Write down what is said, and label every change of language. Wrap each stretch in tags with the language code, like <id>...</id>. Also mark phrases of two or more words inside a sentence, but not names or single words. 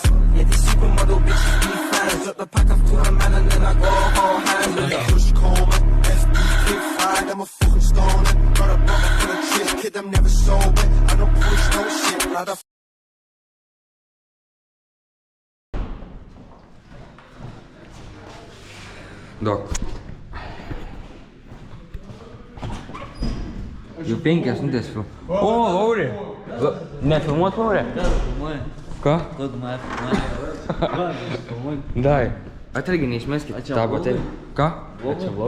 <en>Yeah, these supermodel bitches be fans. Drop the pack up to a man and then I go hold hands with it. Push Coleman, SB, kick five, I'm a fucking stoner. Got a brother for the chick, kid, I'm never sober. I don't push no shit, rather.</en> <lt>Dok. Jau 5 minutės filmuoju. O, Laurė! Nefilmuot, Laurė? Filmuoju. Ką? Ko tu mane filmuoji? Dai. Atragi, neišmeskit tą bateriją. Ką? Čia vlogas?</lt>